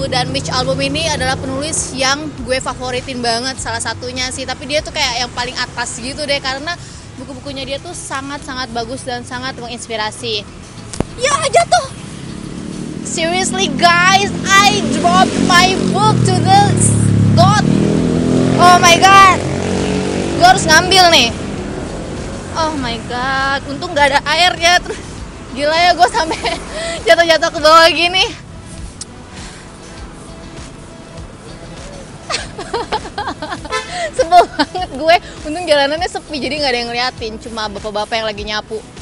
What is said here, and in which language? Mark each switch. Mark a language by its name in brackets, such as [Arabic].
[Indonesian] Dan Mitch Albom ini adalah penulis yang gue favoritin banget, salah satunya sih. Tapi dia tuh kayak yang paling atas gitu deh, karena buku-bukunya dia tuh sangat-sangat bagus dan sangat menginspirasi. Ya, jatuh! [English] Seriously guys, I dropped my book to the got. Oh my god, [Indonesian] gue harus ngambil nih. [English] Oh my god, [Indonesian] untung gak ada airnya. Terus gila ya, gue sampai jatuh-jatuh ke bawah gini. Sebel banget gue. Untung jalanannya sepi, jadi gak ada yang ngeliatin, cuma bapak-bapak yang lagi nyapu.